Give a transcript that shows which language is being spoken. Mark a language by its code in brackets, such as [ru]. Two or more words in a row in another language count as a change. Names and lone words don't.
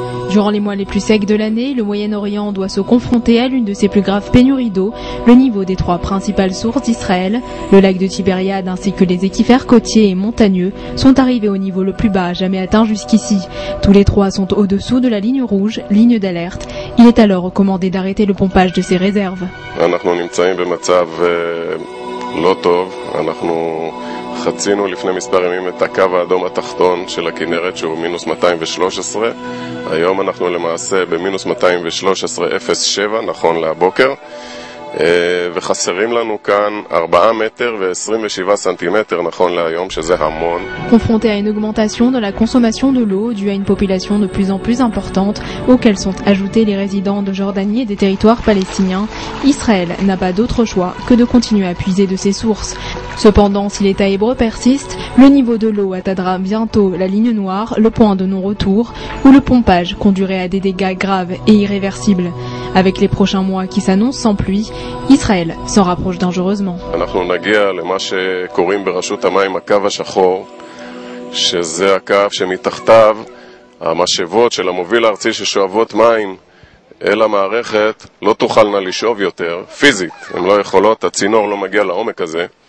[fr] Durant les mois les plus secs de l'année, le Moyen-Orient doit se confronter à l'une de ses plus graves pénuries d'eau, le niveau des 3 principales sources d'Israël, le lac de Tibériade ainsi que les équifères côtiers et montagneux, sont arrivés au niveau le plus bas jamais atteint jusqu'ici. Tous les 3 sont au-dessous de la ligne rouge, ligne d'alerte. Il est alors recommandé d'arrêter le pompage de ces réserves. [he] חצינו לפני מספר ימים את הקו האדום התחתון של הכנרת שהוא מינוס 213. היום אנחנו למעשה במינוס 213.07 נכון להבוקר. וחסרים לנו כאן 4 מטר ו27 סנטימטר נכון להיום, שזה המון. [fr] Confronté à une augmentation de la consommation de l'eau due à une population de plus en plus importante, auxquels sont ajoutés les résidents de Jordanie et des territoires palestiniens, Israël n'a pas d'autre choix que de continuer à puiser de ses sources. Cependant, si l'État hébreu persiste, le niveau de l'eau atteindra bientôt la ligne noire, le point de non-retour, où le pompage conduirait à des dégâts graves et irréversibles. Avec les prochains mois qui s'annoncent sans pluie, Israël s'en rapproche dangereusement. [he] אנחנו נגיע למה שקוראים ברשות המים הקו השחור, שזה הקו שמתחתיו המשאבות של המוביל הארצי ששואבות מים אל המערכת לא תוכלנה לשאוב יותר, פיזית, הן לא יכולות, הצינור לא מגיע לעומק הזה.